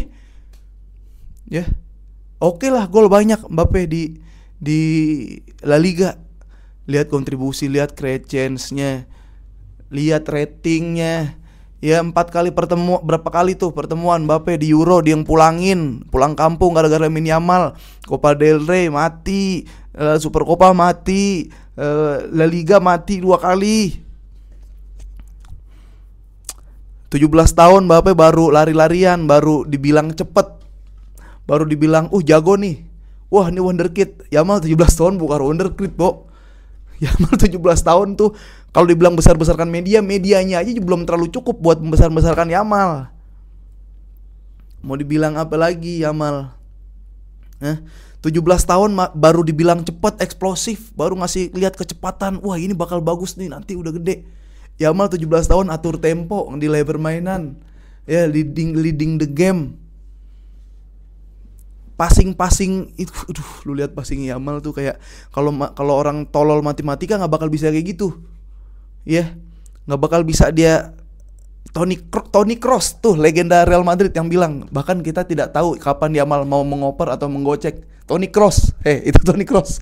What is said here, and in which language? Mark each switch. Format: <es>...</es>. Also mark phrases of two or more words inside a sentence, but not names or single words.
<id>Ya, oke lah, gol banyak Mbappe di La Liga. Lihat kontribusi, lihat chance-nya, lihat ratingnya. Ya 4 kali berapa kali tuh pertemuan Mbappe di Euro, dia yang pulang kampung gara-gara Lamine Yamal. Copa del Rey mati, Super Copa mati, La Liga mati 2 kali. 17 tahun Mbappe baru lari-larian, baru dibilang cepet, baru dibilang jago nih. Wah ini wonderkid. Yamal 17 tahun bukan wonderkid, Bo. Yamal 17 tahun tuh kalau dibilang besar-besarkan medianya aja belum terlalu cukup buat membesar-besarkan Yamal. Mau dibilang apa lagi Yamal? 17 tahun baru dibilang cepat, eksplosif, baru ngasih lihat kecepatan. Wah, ini bakal bagus nih nanti udah gede. Yamal 17 tahun atur tempo, nilai permainan. Ya,</id> <en>leading the game.</en> <id>Passing itu, lu lihat passing Yamal tuh kayak kalau orang tolol matematika nggak bakal bisa kayak gitu, ya nggak bakal bisa dia. Toni Kroos tuh legenda Real Madrid yang bilang bahkan kita tidak tahu kapan Yamal mau mengoper atau menggocek. Toni Kroos, itu Toni Kroos.</id>